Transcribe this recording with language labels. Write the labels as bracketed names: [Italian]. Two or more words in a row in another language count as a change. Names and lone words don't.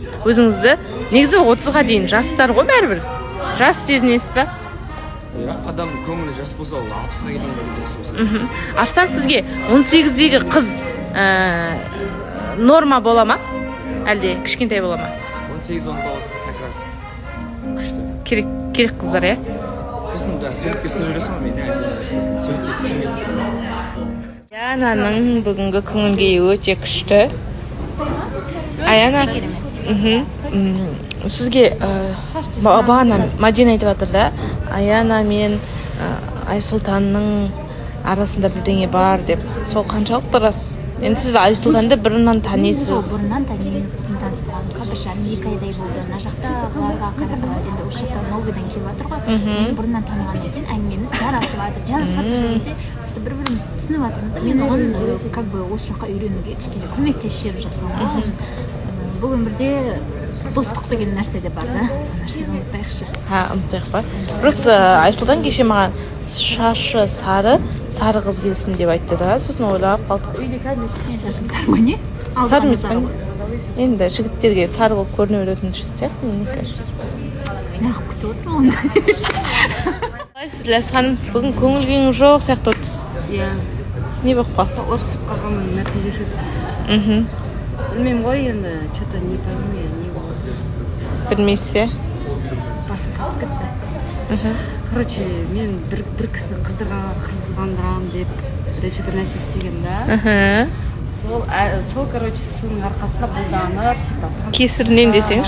[Kazakh] Өзіңізді негізі 30-ға дейін жастар ғой бәрібір. Жас сезінесіз ба? Адамның көңілі жас болса, ол 60-ға келгенде жас болса. Аштан сізге 18-дегі қыз норма бола ма? Әлде кішкентай бола ма? 18-19 [Russian] как раз [Kazakh] күшті. Керек қыздар, е? Сосын суретке түсіп жүресің, мен әдемі суретке түсіп. Аянаның бүгінгі көңіл-күйі өте күшті. Аяна, сізге бағана Мадина айтып жатыр да, Аяна мен Айсұлтанның арасында бірдеңе бар деп. Сол қаншалықты рас? Енді сіз Айсұлтанды бұрыннан танисыз. Бұрыннан танимыз, біздің таныс болғанымызға 1,5-2 айдай болды. Мына жақтағыларға енді осы жақта новыйдан келіп жатыр ғой. Мен бұрыннан танығаннан кейін әңгімеміз жарасып жатыр дегенде просто бір-бірімізді түсініп жатырмыз да. Мен оған как бы осы жаққа үйренуге кішкене көмектесіп жатырмын. Бұл өмірде достық деген нәрсе де бар да. Сол нәрсені ұмытпайықшы. Ұмытпайық па? Просто Айсұлтан кеше маған шашы сары қыз келсін деп айтты да, сосын ойлап қалдық. Үйде кәдімгі Мен шашым сары ма не? сары емес па? Енді жігіттерге сары болып көріне беретін сияқты, [Russian] мне кажется. [Kazakh] Мен ақ күтіп отырмын онда. Қалайсыз, Ілияс ханым? Бүгін көңіл күйіңіз жоқ сияқты отырсыз. Иә, Не болып қалды? ұрысып қалғанмын нәтижесі. Білмеймін ғой енді, [Russian] что-то не пойму я, [Kazakh] не болды. Білмейсіз, Басым қалып кетті. Короче, мен бір кісіні қызғандырамын деп бір нәрсе істеген да. Сол, короче, соның арқасында бұлданып, типа... Кесірінен десеңіз?